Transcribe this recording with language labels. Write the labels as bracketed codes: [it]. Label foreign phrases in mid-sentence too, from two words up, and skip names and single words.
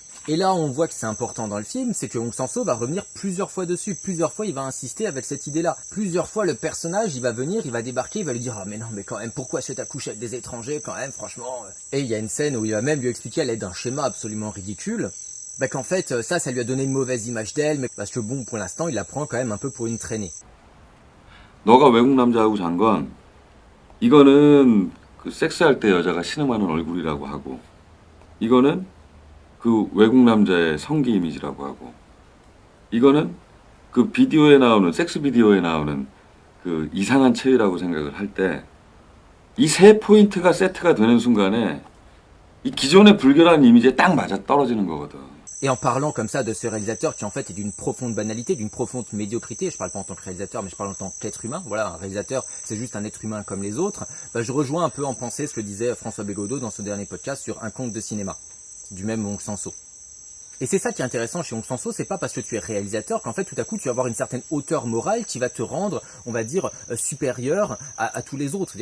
[fr] Et là on voit que c'est important dans le film, c'est que Hong Sang-soo va revenir plusieurs fois dessus, plusieurs fois il va insister avec cette idée-là, plusieurs fois le personnage il va venir, il va débarquer, il va lui dire ah mais non mais quand même pourquoi est-ce que t'as couché avec des étrangers quand même franchement. Et il y a une scène où il va même lui expliquer à l'aide d'un schéma absolument ridicule, qu'en fait ça lui a donné une mauvaise image d'elle, mais parce que bon pour l'instant il la prend quand même un peu pour une traînée. [ko] 너가 외국 남자하고 잔 건 이거는 그 섹스할 때 여자가 신음하는 얼굴이라고 하고 이거는 그 외국 남자의 성기 이미지라고 하고 이거는 그 비디오에 나오는 섹스 비디오에 나오는 그 이상한 체위라고 생각을 할 때 이 세 포인트가 세트가 되는 순간에 이 기존의 불결한 이미지에 딱 맞아 떨어지는 거거든. [fr] Et en parlant comme ça de ce réalisateur qui en fait est d'une profonde banalité, d'une profonde médiocrité, je parle pas en tant que réalisateur mais je parle en tant qu'être humain, voilà, un réalisateur c'est juste un être humain comme les autres, je rejoins un peu en pensée ce que disait François Bégodeau dans son dernier podcast sur Un conte de cinéma, du même Hong Sang-soo. Et c'est ça qui est intéressant chez Hong Sang-soo, c'est pas parce que tu es réalisateur qu'en fait tout à coup tu vas avoir une certaine hauteur morale qui va te rendre, on va dire, supérieur à tous les autres.